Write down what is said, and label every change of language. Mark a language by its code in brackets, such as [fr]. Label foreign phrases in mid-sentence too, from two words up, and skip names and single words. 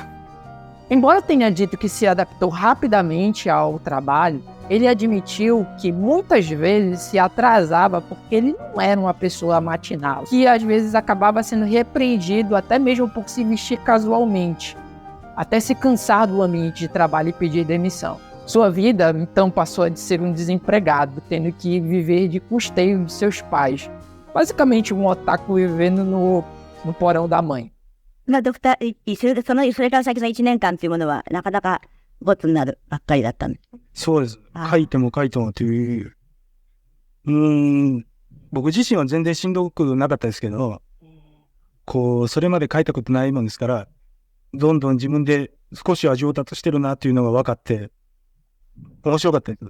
[pt] Embora tenha dito que se adaptou rapidamente ao trabalho, ele admitiu que muitas vezes se atrasava porque ele não era uma pessoa matinal, que às vezes acabava sendo repreendido até mesmo por se vestir casualmente, até se cansar do ambiente de trabalho e pedir demissão. Sua vida, então, passou a ser um desempregado, tendo que viver de custeio de seus pais. Basicamente um otaku vivendo no porão da mãe. [ja] それから先の1年間というものはなかなかゴツになるばっかりだったんです。そうです。書いてもという。僕自身は全然しんどくなかったですけど、それまで書いたことないもんですから、どんどん自分で少しは上達してるなっていうのが分かって、面白かったです。